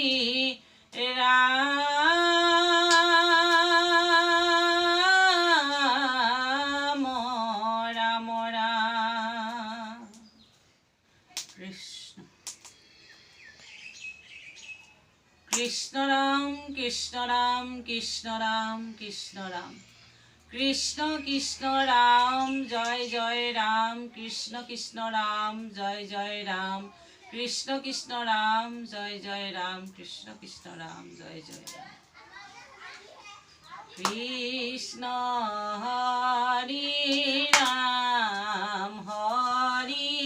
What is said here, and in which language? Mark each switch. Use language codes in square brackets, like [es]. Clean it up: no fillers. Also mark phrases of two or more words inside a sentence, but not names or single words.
[as] ৰাম ৰাম ৰাম কৃষ্ণ। কৃষ্ণ ৰাম কৃষ্ণ ৰাম কৃষ্ণ ৰাম কৃষ্ণ ৰাম কৃষ্ণ কৃষ্ণ রাম জয় জয় রাম কৃষ্ণ কৃষ্ণ রাম জয় জয় রাম কৃষ্ণ কৃষ্ণ রাম জয় জয় রাম কৃষ্ণ কৃষ্ণ রাম জয় জয় রাম। কৃষ্ণ হরি রাম হরি